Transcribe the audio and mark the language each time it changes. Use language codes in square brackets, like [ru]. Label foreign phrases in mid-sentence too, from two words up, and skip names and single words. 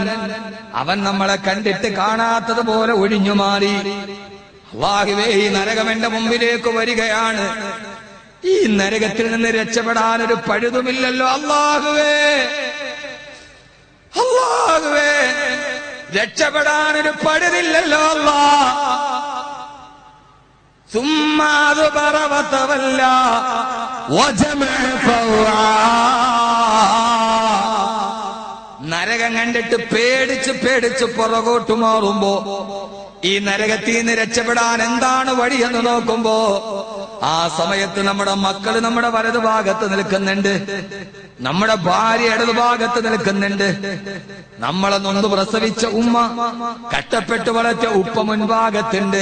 [ml] അവൻ നമ്മളെ കണ്ടിട്ട് കാണാത്തതുപോലെ ഒഴിഞ്ഞു മാറി. അല്ലാഹുവേ, ഈ നരകം എന്റെ മുമ്പിലേക്ക് വരികയാണ്. ഈ നരകത്തിൽ നിന്ന് രക്ഷപ്പെടാൻ ഒരു പഴുതുമില്ലല്ലോ അല്ലാഹുവേ. അല്ലാഹുവേ, രക്ഷപ്പെടാൻ ഒരു പഴുതില്ലല്ലോ അല്ലാ. [ar] ثم أدبر وتولى وجمع فأوعى. [ml] നരകം കണ്ടിട്ട് പേടിച്ച് പുറകോട്ട് മാറുമ്പോ, ഈ നരകത്തിൽ നിന്ന് രക്ഷപ്പെടാൻ എന്താണ് വഴിയെന്ന് നോക്കുമ്പോ, ആ സമയത്ത് നമ്മുടെ മക്കള് നമ്മുടെ വലതുഭാഗത്ത് നിൽക്കുന്നുണ്ട്, നമ്മുടെ ഭാര്യ ഇടതുഭാഗത്ത് നിൽക്കുന്നുണ്ട്, നമ്മളെ നൊന്ത് പ്രസവിച്ച ഉമ്മ, കഷ്ടപ്പെട്ട് വളർത്തിയ ഉപ്പ മുൻഭാഗത്തുണ്ട്.